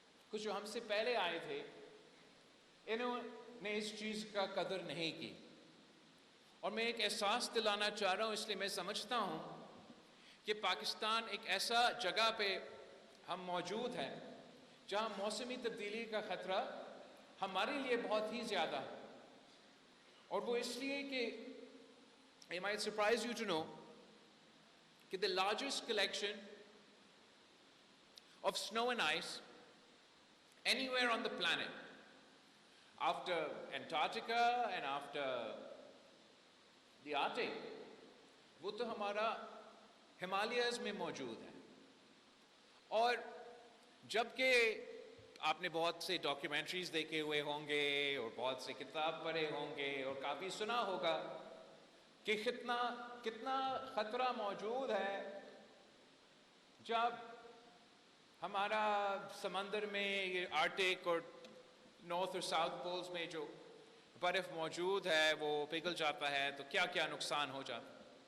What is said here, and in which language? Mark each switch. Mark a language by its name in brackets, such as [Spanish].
[Urdu] کچھ جو ہم سے پہلے آئے تھے انہوں نے اس چیز کا قدر نہیں کی، اور میں ایک احساس دلانا چاہ رہا ہوں. اس لیے میں سمجھتا ہوں کہ پاکستان ایک ایسا جگہ پہ ہم موجود ہیں جہاں موسمی تبدیلی کا خطرہ ہمارے لیے بہت ہی زیادہ ہے. اور وہ اس لیے کہ [English] it might surprise you to know کہ the largest collection of snow and ice anywhere on the planet after Antarctica and after the Arctic [Urdu] وہ تو ہمارا ہمالیاز میں موجود ہے. اور جبکہ آپ نے بہت سے ڈاکیومنٹریز دیکھے ہوئے ہوں گے اور بہت سے کتاب پڑھے ہوں گے اور کافی سنا ہوگا کہ کتنا خطرہ موجود ہے جب ہمارا سمندر میں یہ آرٹک اور نارتھ اور ساؤتھ پولز میں جو برف موجود ہے وہ پگھل جاتا ہے تو کیا کیا نقصان ہو جاتا ہے.